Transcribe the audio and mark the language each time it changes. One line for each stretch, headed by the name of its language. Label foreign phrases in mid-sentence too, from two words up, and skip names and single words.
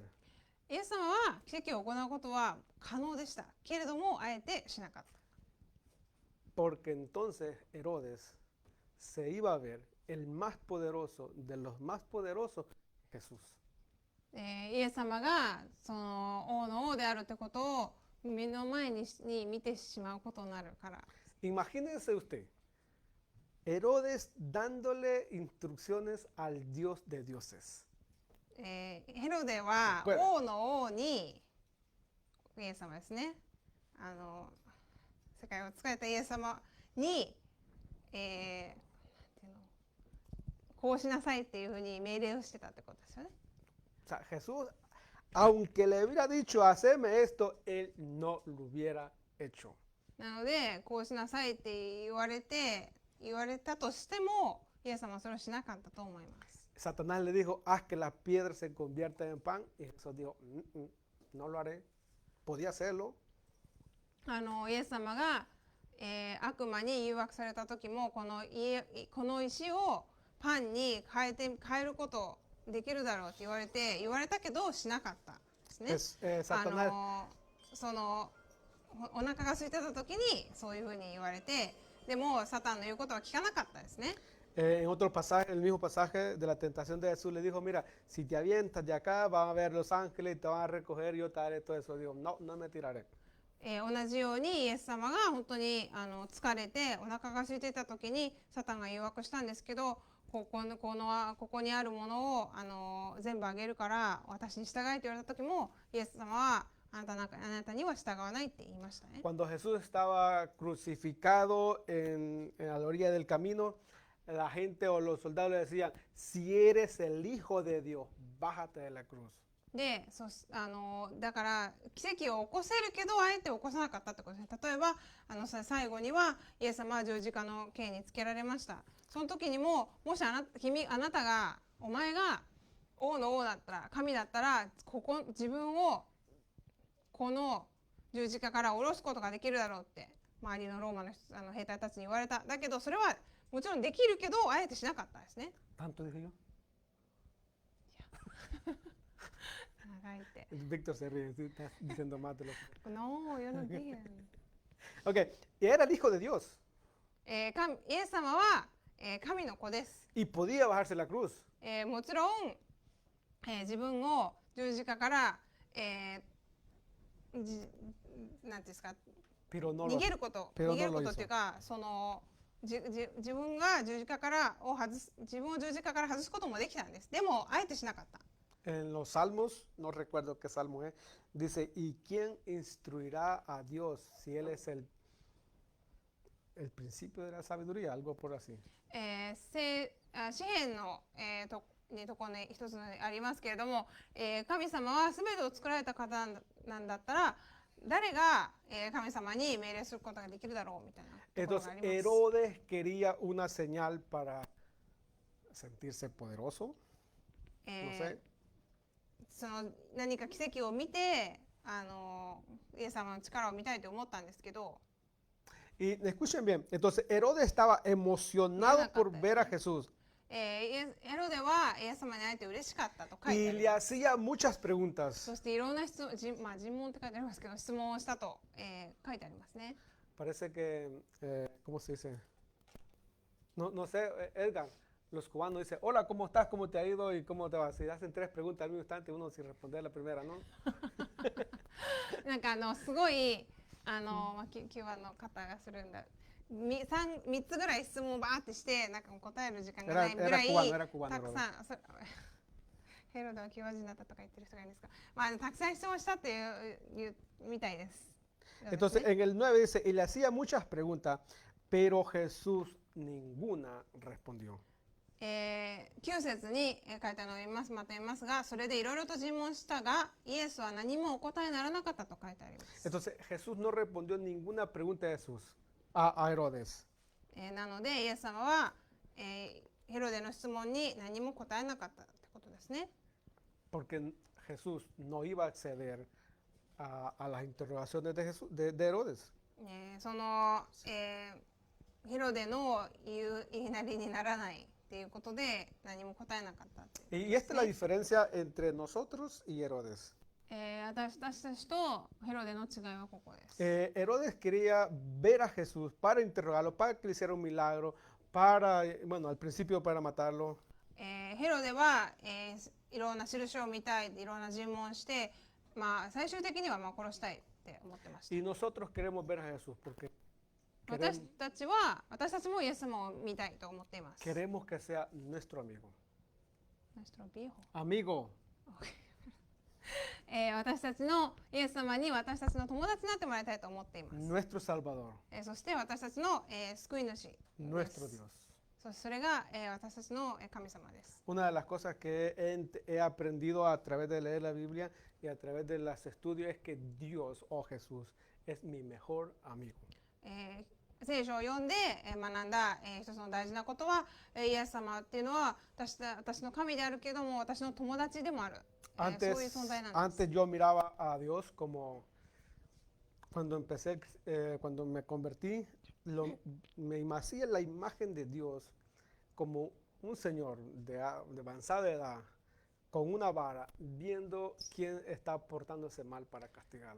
Japanese: イエス様は奇跡を行うことは可能でしたけれどもあえてしなかった。
Spanish: Porque entonces Herodes se iba a ver el más poderoso de los más poderosos, Jesús.
Japanese: イエス様がその王の王であるということを目の前に見てしまうことになるから。
Spanish: Imagínense usted, Herodes dándole instrucciones al Dios de dioses.
Japanese: ヘロデはこれ王の王にイエス様ですね。世界を使えたイエス様に、なんていうのこうしなさいっていうふうに命令をしてたってことですよね。
Spanish: O sea, Jesús, aunque le hubiera dicho, haceme esto, él no lo hubiera hecho.
Japanese: なのでこうしなさいって言われたとしてもイエス様はそれをしなかったと思います。
Spanish: Satanás le dijo, haz que las piedras se conviertan en pan. Y Jesús dijo, no lo haré. Podía hacerlo.
Japanese: イエス様が、悪魔に誘惑された時もこの石をパンに変えることできるだろうって言われたけどしなかったですね。
Spanish: Satanás,
Japanese: お腹が空いてた時にそういうふうに言われて、でもサタンの言うことは聞かなかったですね。
Spanish: en otro pasaje, el mismo pasaje de la tentación de Jesús, le dijo, mira, si te avientas de acá, van a ver los ángeles y te van a recoger, yo te haré todo eso. Digo, no, no me tiraré.
Japanese: 同じようにイエス様が本当に疲れてお腹が空いていた時にサタンが誘惑したんですけど、ここにあるものを全部あげるから私に従えと言われた時もイエス様はあなたには従わないって言いましたね。
Spanish: Cuando Jesús estaba crucificado en la orilla del camino, la gente o los soldados le decían, si eres el Hijo de Dios, bájate de la cruz.
Japanese: でだから奇跡を起こせるけどあえて起こさなかったってことですね。例えば最後にはイエス様は十字架の刑につけられました。その時にももしあなたがお前が王の王だったら神だったら自分をこの十字架から下ろすことができるだろうって周りのローマの兵隊たちに言われた。だけどそれはもちろんできるけどあえてしなかったですね。
Spanish: ¿Tanto dije yo?
Japanese: 長いって。
Spanish: Víctor se ríe, está diciendo más de lo que... No, yo no dije. Ok, y era el Hijo de Dios
Japanese: イエス様は神の子です。
Spanish: y podía bajarse la cruz.
Japanese: もちろん、自分を十字架から、 なんていうんですか、
Spanish: pero no
Japanese: 逃
Spanish: lo,
Japanese: げること、
Spanish: pero
Japanese: 逃げ
Spanish: no
Japanese: るこ
Spanish: lo
Japanese: とっていう
Spanish: hizo.
Japanese: か、その自分が十字架からを外す、自分を十字架から外すこともできたんです。でもあえてしなかった。
Spanish: En los salmos, no recuerdo qué salmo es, dice, ¿y quién instruirá a Dios si Él es el principio de la sabiduría? Algo por así.
Japanese: 詩篇の、ところに一つありますけれども、神様は全てを作られた方なんだったら、誰が、神様に命令することができるだろうみたいなところが
Spanish: Entonces
Japanese: あります。
Spanish: Herodes quería una señal para sentirse poderoso, え no ー sé.
Japanese: その何か奇跡を見て、イエス様の力を見たいと思ったんですけど、
Spanish: Y escuchen bien, entonces Herodes estaba emocionado por ver a Jesús
Japanese: ヘロデはイエス様に会えて嬉しかったと書いて
Spanish: y
Japanese: あり
Spanish: le
Japanese: ます。
Spanish: hacía muchas preguntas.
Japanese: そしていろんな質問、尋問って書いてありますけど、質問をしたと、書いてありますね。
Spanish: Parece que, ¿cómo se dice? No, no sé, Edgar, los cubanos dicen, hola, ¿cómo estás? ¿Cómo te ha ido? ¿Y cómo te va? Si hacen tres preguntas al mismo instante, uno sin responder la primera, ¿no?
Japanese: なんかすごいキューバの方がするんだ。3つぐらい質問をバーってしてなんか答える時間がないぐらい
Spanish: era cubano,
Japanese: たくさんヘロデはキューバ人だったとか言ってる人がいるんですか。まあたくさん質問したっていうみたいです。
Spanish: Entonces en el 9 dice, y le hacía muchas preguntas, pero Jesús ninguna respondió.
Japanese: 9 節に書いてあるのを読みます。また読みますが、それでいろいろと尋問したが、イエスは何もお答えにならなかったと書いてあります。
Spanish: Entonces Jesús no respondió ninguna pregunta de Jesús a Herodes.
Japanese: なのでイエス様は、ヘロデの質問に何も答えなかったってことですね。
Spanish: Porque Jesús no iba a acceder a las interrogaciones de Herodes.
Japanese: その、ヘロデの言いなりにならないっていうことで何も答えなかったっていう
Spanish: Y esta es la diferencia entre nosotros y Herodes.
Japanese: 私たちとヘロデの違いはここです。
Spanish: Herodes quería ver a Jesús para interrogarlo, para que le hiciera un milagro, para, bueno, al principio para matarlo.
Japanese: ヘロデは、いろんな印を見たい、いろんな尋問して、まあ、最終的にはまあ殺したいって思ってました。
Spanish: Y nosotros queremos ver a Jesús porque
Japanese: 私たちもイエス様を見たいと思っています。
Spanish: queremos que sea nuestro amigo. Nuestro viejo. Amigo.
Japanese: 私たちのイエス様に私たちの友達になってもらいたいと思っています。
Spanish: Nuestro Salvador.
Japanese: そして私たちの、救い主です。
Spanish: Nuestro Dios.
Japanese: それが、私たちの神様です。
Spanish: Una de las cosas que he aprendido a través de leer la Biblia y a través de los estudios es que Dios o Jesús es mi mejor amigo.
Japanese: 聖書を読んで学んだ一つの大事なことは、イエス様っていうのは私の神であるけども私の友達でもある。そういう存在なんです。
Spanish: Antes yo miraba a Dios como cuando empecé, cuando me convertí, me hacía la imagen de Dios como un señor de avanzada edad con una vara viendo quién está portándose mal para castigarlo.